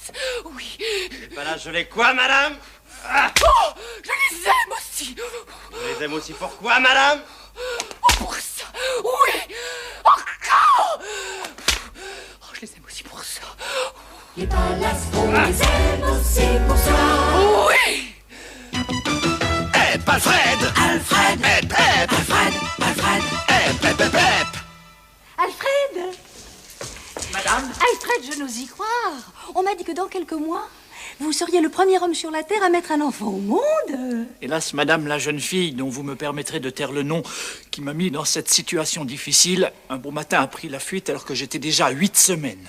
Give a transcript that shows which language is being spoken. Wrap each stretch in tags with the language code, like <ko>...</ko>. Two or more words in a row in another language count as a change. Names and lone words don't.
<fr>Les palaces, je les quoi, madame? aussi. Je les aime aussi pourquoi, madame? Pour ça, oui, encore. Oh, je les aime aussi pour ça. Les palaces, on les aime aussi pour ça. Oui. Hep, Alfred! Alfred! Hep, hep! Alfred! Alfred! Hep, hep, hep, hep! Alfred! Madame? Alfred, je n'ose y croire. On m'a dit que dans quelques mois, vous seriez le premier homme sur la Terre à mettre un enfant au monde. Hélas, madame, la jeune fille dont vous me permettrez de taire le nom, qui m'a mis dans cette situation difficile, un beau matin a pris la fuite alors que j'étais déjà à 8 semaines.</fr>